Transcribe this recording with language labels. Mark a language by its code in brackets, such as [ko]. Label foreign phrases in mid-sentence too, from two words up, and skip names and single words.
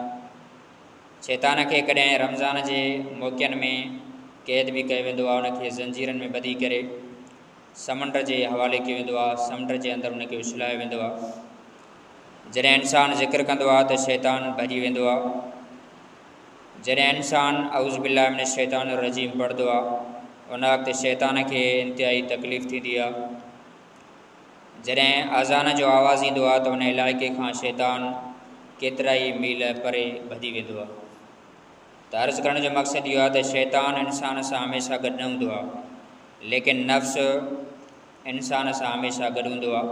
[sd] शैतान खे कॾहिं रमज़ान जे मौक़नि में क़ैद बि कयो वेंदो आहे, उनखे ज़ंजीरनि में ॿधी करे समुंड जे हवाले कयो वेंदो आहे, समुंड जे अंदरि उनखे उछलायो वेंदो आहे। जॾहिं इंसानु ज़िक्र कंदो आहे त शैतान भॼी वेंदो आहे। जॾहिं इंसानु [ar] أعوذ بالله من الشيطان الرجيم [sd] पढ़ंदो आहे, उन वक़्तु शैतान खे इंतिहाई तकलीफ़ थींदी आहे। जॾहिं अज़ान जो आवाज़ु ईंदो आहे त उन इलाइक़े खां शैतान केतिरा ई मील परे भॼी वेंदो आहे। त अर्ज़ु करण जो मक़सदु इहो आहे त शैतान इंसान सां हमेशह गॾु न हूंदो आहे, लेकिन नफ़्स इंसान सां हमेशह गॾु हूंदो आहे।